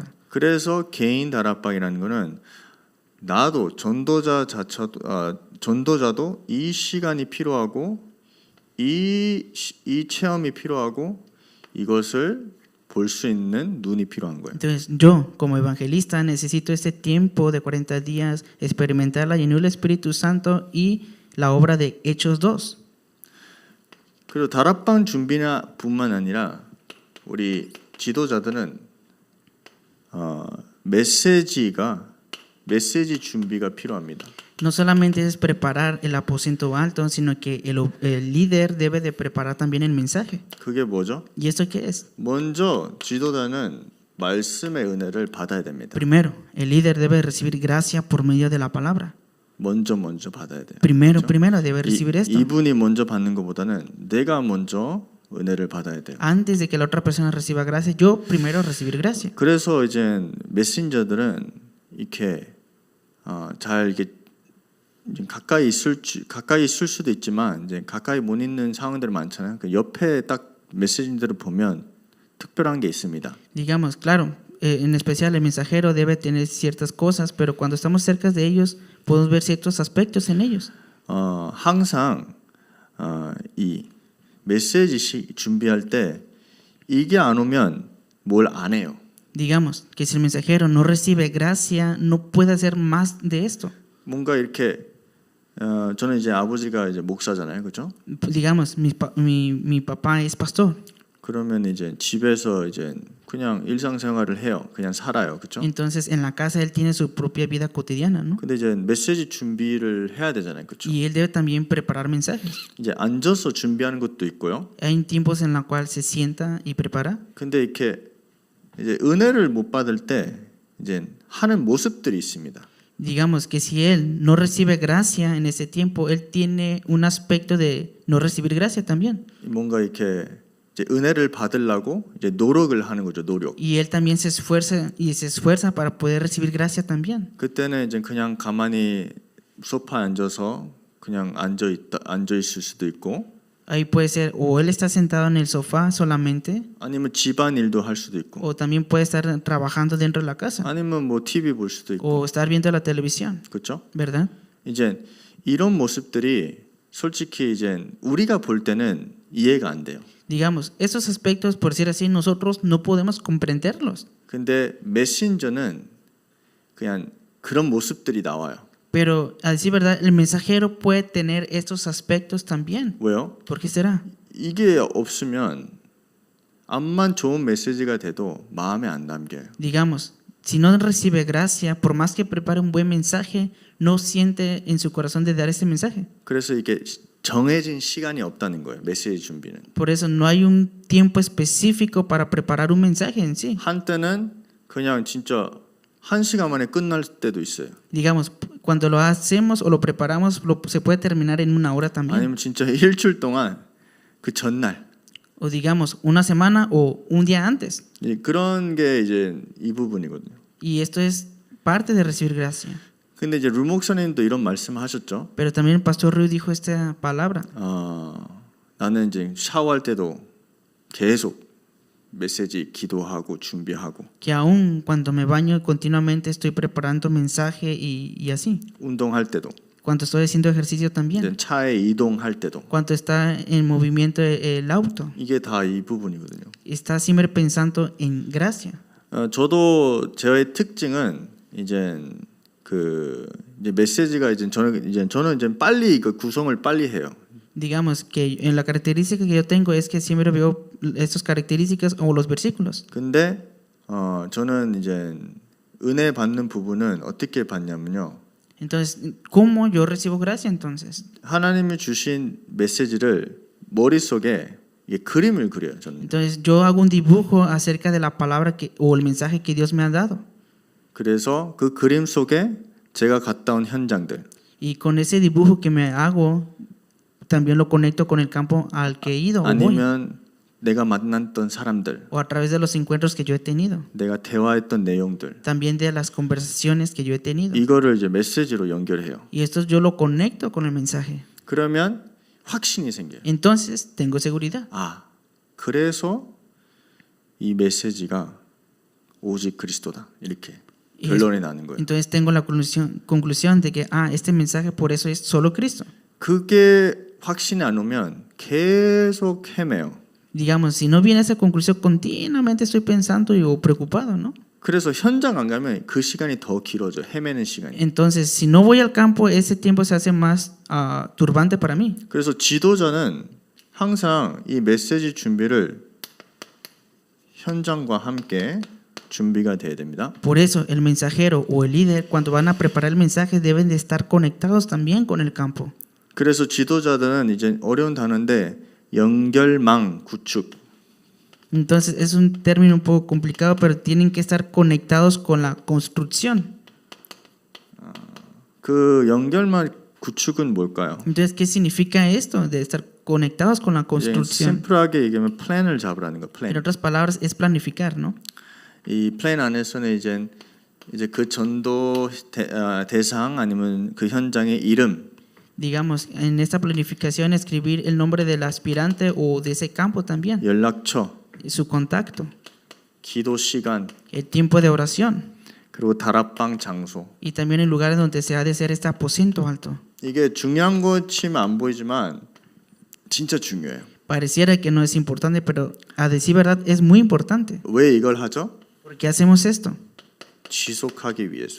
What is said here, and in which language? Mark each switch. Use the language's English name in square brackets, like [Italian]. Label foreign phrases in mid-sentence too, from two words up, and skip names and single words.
[Korean] 그래서 개인 다락방이라는 거는 나도 전도자도 이 시간이 필요하고 이 체험이 필요하고 이것을 볼 수 있는 눈이 필요한 거예요. [Spanish] Entonces, yo, como evangelista, necesito este tiempo de 40 días, experimentar la llenura del Espíritu Santo y la obra de Hechos 2. [Korean] 그리고 다락방 준비뿐만 아니라 우리 지도자들은 메시지 준비가 필요합니다. [Spanish] No solamente es preparar el aposento alto, sino que el líder debe de preparar también el mensaje. [Korean] 그게 뭐죠? [Spanish] ¿Y esto qué es? [Korean] 먼저 지도자는 말씀의 은혜를 받아야 됩니다. [Spanish] Primero, el líder debe recibir gracia por medio de la palabra. [Korean] 먼저 받아야 돼요. [Spanish] Primero [Korean] 그렇죠? [Spanish] debe recibir esto. [Korean] 이분이 먼저 받는 것보다는 내가 먼저 은혜를 받아야 돼요. [Spanish] Antes de que la otra persona reciba gracia, yo primero recibir gracia. [Korean] 그래서 이제 메신저들은 이렇게 잘 이렇게 가까이 있을 수도 있지만 이제 가까이 못 있는 상황들이 많잖아요. 그 옆에 딱 메시지들을 보면 특별한 게 있습니다. [Spanish] Digamos, claro, en especial el mensajero debe tener ciertas cosas, pero cuando estamos cerca de ellos podemos ver ciertos aspectos en ellos. [Korean] 항상 이 메시지 준비할 때 이게 안 오면 뭘 안 해요. [Spanish] Digamos que si el mensajero no recibe gracia, no puede hacer más de esto. [Korean] 뭔가 이렇게 저는 이제 아버지가 이제 목사잖아요, 그렇죠? [Spanish] Digamos, mi papá es pastor. [Korean] 그러면 이제 집에서 이제 그냥 일상생활을 해요. 그냥 살아요. 그렇죠? [Spanish] Entonces en la casa él tiene su propia vida cotidiana, ¿no? [Korean] 근데 이제 메시지 준비를 해야 되잖아요. 그렇죠? [Spanish] Y él debe también preparar mensajes. [Korean] 이제 앉아서 준비하는 것도 있고요. [Spanish] Hay tiempos en los cuales se sienta y prepara. [Korean] 근데 이렇게 이제 은혜를 못 받을 때 이제 하는 모습들이 있습니다. [Spanish] Digamos que si él no recibe gracia en ese tiempo, él tiene un aspecto de no recibir gracia también. [Korean] 뭔가 이렇게 이제 은혜를 받으려고 이제 노력을 하는 거죠. 노력. [Spanish] Y él también se esfuerza para poder recibir gracia también. [Korean] 그때는 이제 그냥 가만히 소파에 앉아서 그냥 앉아 있을 수도 있고, [Spanish] Ahí puede ser o él está sentado en el sofá solamente, [Korean] 아니면 집안 일도 할 수도 있고, [Spanish] o también puede estar trabajando dentro de la casa, [Korean] 아니면 뭐 TV 볼 수도 있고, [Spanish] o estar viendo la televisión, [Korean] 그렇죠? [Spanish] ¿verdad? [Korean] 이제 이런 모습들이 솔직히 이제 우리가 볼 때는 이해가 안 돼요. [Spanish] Digamos, esos aspectos, por decir así, nosotros no podemos comprenderlos. [Korean] 근데 메신저는 그냥 그런 모습들이 나와요. [Spanish] Pero, a decir verdad, el mensajero puede tener estos aspectos también. [Korean] 왜요? [Spanish] ¿Por qué será? [Korean] 이게 없으면 암만 좋은 메시지가 돼도 마음에 안 담겨요. [Spanish] Digamos, si no recibe gracia, por más que prepare un buen mensaje, no siente en su corazón de dar ese mensaje. [Korean] 그래서 이게 정해진 시간이 없다는 거예요. 메시지 준비는. [Spanish] Por eso no hay un tiempo específico para preparar un mensaje en sí. [Korean] 한때는 그냥 진짜 1시간 만에 끝날 때도 있어요. [Spanish] Digamos, cuando lo hacemos o lo preparamos, se puede terminar en una hora también. [Korean] 아니면 진짜 일주일 동안 그 전날. [Spanish] O digamos, una semana o un día antes. [Korean] 그런 게 이제 이 부분이거든요. [Spanish] Y esto es parte de recibir gracia. [Korean] 근데 이제 루 목사님도 이런 말씀하셨죠. [Spanish] Pero también el pastor Rui dijo esta palabra. [Korean] 나는 이제 샤워할 때도 계속 메시지 기도하고 준비하고, [Spanish] Que aún cuando me baño continuamente estoy preparando mensaje y así. [Korean] 운동할 때도, [Spanish] Cuando estoy haciendo ejercicio también. [Korean] 이제 차에 이동할 때도. [Spanish] Cuando está en movimiento el auto. [Korean] 이게 다 이 부분이거든요. [Spanish] Está siempre pensando en gracia. [Korean] 저도 저의 특징은 이제 이제 메시지가 저는 이제 빨리 그 구성을 빨리 해요. [Spanish] Digamos que en la característica que yo tengo es que siempre veo estas características o los versículos. [Korean] 근데 저는 이제 은혜 받는 부분은 어떻게 받냐면요. [Spanish] Entonces, ¿cómo yo recibo gracia entonces? [Korean] 하나님이 주신 메시지를 머릿속에 이게 그림을 그려요, 저는. [Spanish] Entonces, yo hago un dibujo acerca de la palabra o el mensaje que Dios me ha dado. [Korean] 그래서 그 그림 속에 제가 갔다 온 현장들, [Spanish] Y con ese dibujo que me hago, también lo conecto con el campo al que he ido o voy. [Korean] 아니면 내가 만났던 사람들, [Spanish] O a través de los encuentros que yo he tenido. [Korean] 내가 대화했던 내용들, [Spanish] También de las conversaciones que yo he tenido. [Korean] 이거를 이제 메시지로 연결해요. [Spanish] Y esto yo lo conecto con el mensaje. [Korean] 그러면 확신이 생겨요. [Spanish] Entonces, tengo seguridad. [Korean] 그래서 이 메시지가 오직 그리스도다. 이렇게 결론이 나는 거예요. [Spanish] Entonces tengo la conclusión de que este mensaje por eso es solo Cristo. [Korean] 그게 확신이 안 오면 계속 헤매요. [Spanish] Digamos, si no viene esa conclusión, continuamente estoy pensando o preocupado, ¿no? [Korean] 그래서 현장 안 가면 그 시간이 더 길어져. 헤매는 시간이. [Spanish] Entonces, si no voy al campo, ese tiempo se hace más turbante para mí. [Korean] 그래서 지도자는 항상 이 메시지 준비를 현장과 함께 준비가 돼야 됩니다. [Spanish] Por eso, el mensajero o el líder, cuando van a preparar el mensaje, deben de estar conectados también con el campo. [Korean] 그래서 지도자들은 이제 어려운 단어인데 연결망 구축. [Spanish] Entonces, es un término un poco complicado, pero tienen que estar conectados con la construcción. [Korean] 그 연결망 구축은 뭘까요? [Spanish] Entonces, ¿qué significa esto de estar conectados con la [Korean] 이제 [Spanish] construcción? [Korean] 심플하게 얘기하면 플랜을 잡으라는 거. 플랜. [Spanish] En otras palabras, es planificar, ¿no? [Korean] 이 플랜 안에서는 이제 그 전도 대상 아니면 그 현장의 이름, [Spanish] Digamos, en esta planificación escribir el nombre del aspirante o de ese campo también, [Korean] 연락처, [Spanish] su contacto, [Korean] 기도 시간, [Spanish] el tiempo de oración [Korean] 그리고 다락방 장소. [Spanish] y también el lugar en donde se ha de hacer este aposento alto. [Korean] 이게 중요한 거 치면 안 보이지만 진짜 중요해요. [Spanish] Pareciera que no es importante, pero a decir verdad es muy importante. [Korean] 왜 이걸 하죠? [Spanish] ¿Por qué hacemos esto? [Korean] 지속하기 위해서.